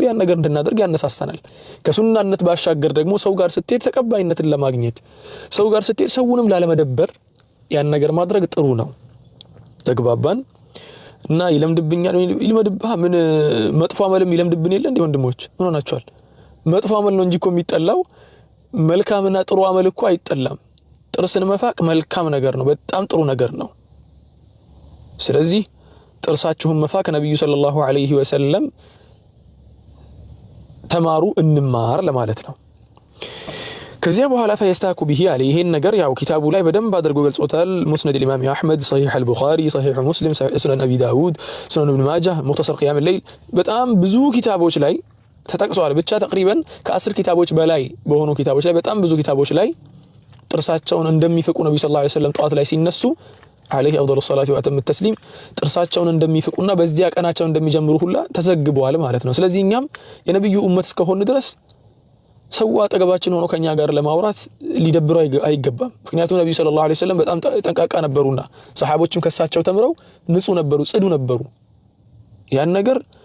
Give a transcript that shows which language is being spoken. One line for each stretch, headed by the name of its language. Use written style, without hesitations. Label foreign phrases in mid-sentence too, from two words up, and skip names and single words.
Amharic: ያን ነገር እንድናደርግ ያነሳሳናል ከሱናነት ባሻገር ደግሞ ሰው ጋር ስትሄድ ተቀባይነትን ለማግኘት ሰው ጋር ስትሄድ ሰውንም ላለመደበር ያን ነገር ማድረግ ጥሩ ነው ተግባባን እና ይለምድብኛል ይልመድብህ ምን መጥፎ አመልም ይለምድብን የለ እንዴ ወንድሞች ምን ሆናችኋል መጥፎ አመል ነው እንጂ እኮ የሚጠላው መልካምና ጥሩ አመል እኮ አይጠላም ጥርስን መፋቅ መልካም ነገር ነው በጣም ጥሩ ነገር ነው ስለዚህ ጥርሳችሁን መፋቅ ነብዩ
Arabic: صلى الله عليه وسلم
Amharic: ተማሩ እንማር ለማለት ነው ከዚያ በኋላ
Arabic: فيستاك به
Amharic: አለ ይሄን ነገር ያው ኪታቡ ላይ በደንብ አድርጎ ገልጾታል ሙስነድ الامام احمد صحيح البخاري صحيح مسلم سنن ابي داود سنن ابن ماجه مختصر قيام الليل በጣም ብዙ ኪታቦች ላይ ተጠቅሷል ብቻ ተقريبا ከ10 ኪታቦች በላይ በሆኑ ኪታቦች ላይ በጣም ብዙ ኪታቦች ላይ ጥርሳቸውን እንደሚፈቁ ነብዩ
Arabic: صلى الله عليه وسلم
Amharic: ጧት ላይ ሲነሱ
Arabic: عليه افضل الصلاه واتم التسليم
Amharic: ጥርሳቸውን እንደሚፈቁና በዚያ ቀናቸው እንደሚጀምሩ ሁላ ተዘግቧል ማለት ነው ስለዚህ እኛም የነብዩ ኡመት እስከሆነ ድረስ ሰው አጠገባችን ሆኖ ከኛ ጋር ለማውራት ሊደብረው አይገባም ምክንያቱም ነብዩ
Arabic: صلى الله عليه وسلم
Amharic: በጣም ጠንቃቃ ነበሩና ሰሃቦችም ከሳቸው ተምረው ንጹህ ነበሩ ጽዱ ነበሩ ያን ነገር